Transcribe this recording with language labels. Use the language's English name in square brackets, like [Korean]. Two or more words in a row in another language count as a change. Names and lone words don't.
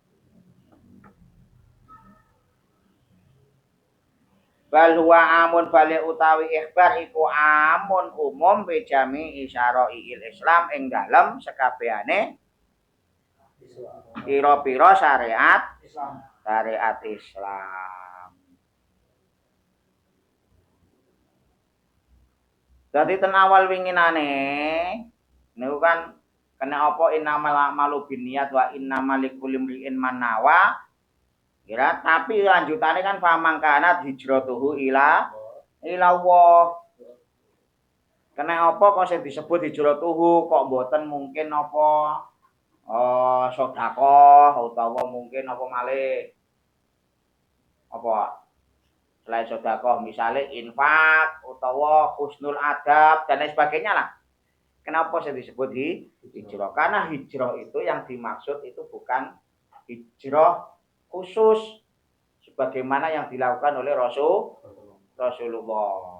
[Arabic] Bal huwa amun [Javanese] balik utawi ikhbar iku [Arabic] amun umum fi jami isyarail Islam [Javanese] ing dalem sekabehane pira-pira syariat Islam. Dadi ten awal winginane niku kan kena apa [Arabic] innamal a'malu binniyat wa innamal likulli imri'in ma nawa. [Javanese] Kira tapi lanjutane kan [Arabic] famangkanat hijratuhu ila Allah. [Javanese] Kena apa kok sing disebut hijratuhu kok mboten mungkin apa sedekah utawa mungkin apa malih apa selain sedekah misalnya infak utawa [Arabic] husnul adab [Indonesian] dan lain sebagainya lah. Kenapa saya disebut hijrah? Karena hijrah itu yang dimaksud itu bukan hijrah khusus sebagaimana yang dilakukan oleh Rasulullah.